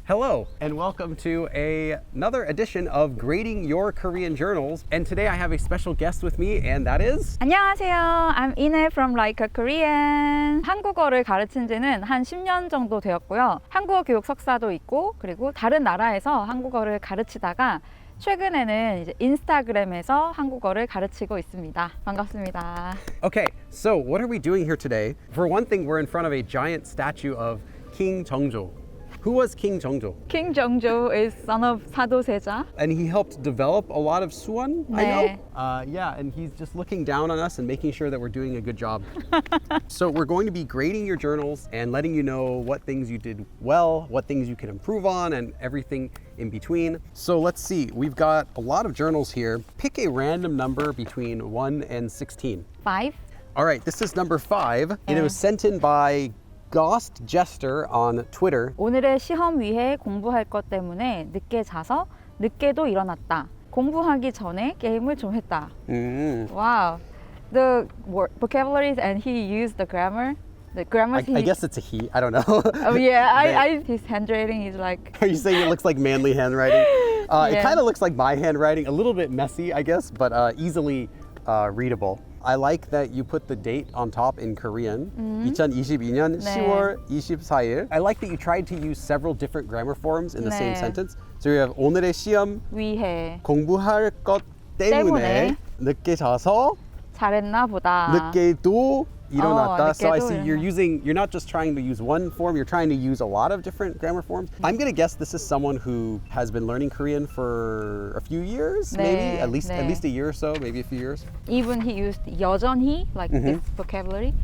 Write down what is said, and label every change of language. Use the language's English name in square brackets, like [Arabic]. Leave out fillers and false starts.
[English] Hello, and welcome to another edition of Grading Your Korean Journals. And today I have a special guest with me, and that is... [Korean] 안녕하세요. [English] I'm Inae from like.a.korean. [Korean] 한국어를 가르친 지는 한 10년 정도 되었고요. 한국어 교육 석사도 있고, 그리고 다른 나라에서 한국어를 가르치다가 최근에는 이제 인스타그램에서 한국어를 가르치고 있습니다. 반갑습니다. [English] Okay, so what are we doing here today? For one thing, we're in front of a giant statue of King Jeongjo. Who was King Jeongjo? King Jeongjo is son of 사도세자. And he helped develop a lot of Suwon, [Korean] 네. [English] I know. Yeah, and he's just looking down on us and making sure that we're doing a good job. So we're going to be grading your journals and letting you know what things you did well, what things you can improve on, and everything in between. So let's see, we've got a lot of journals here. Pick a random number between 1 and 16. 5. All right, this is number 5. And it was sent in by GostJester on Twitter. [Korean] 오늘의 시험 위해 공부할 것 때문에 늦게 자서 늦게도 일어났다. 공부하기 전에 게임을 좀 했다. [English] Wow. The vocabularies and he used the grammar. The grammar. I guess it's a he. I don't know. Oh yeah, his handwriting is like. Are you saying it looks like manly handwriting? Yeah. It kind of looks like my handwriting, a little bit messy, I guess, but easily readable. I like that you put the date on top in Korean. [Korean] 2022년 10월 24일. [English] I like that you tried to use several different grammar forms in the same sentence. So you have [Korean] 오늘의 시험 위해 공부할 것 때문에 늦게 자서 잘했나 보다. 늦게도 일어났다. [English] So I see [Korean] 늦게도 [English] you're not just trying to use one form, you're trying to use a lot of different grammar forms. I'm going to guess this is someone who has been learning Korean for a few years, maybe at least a year or so, maybe a few years. Even he used 여전히, like this vocabulary.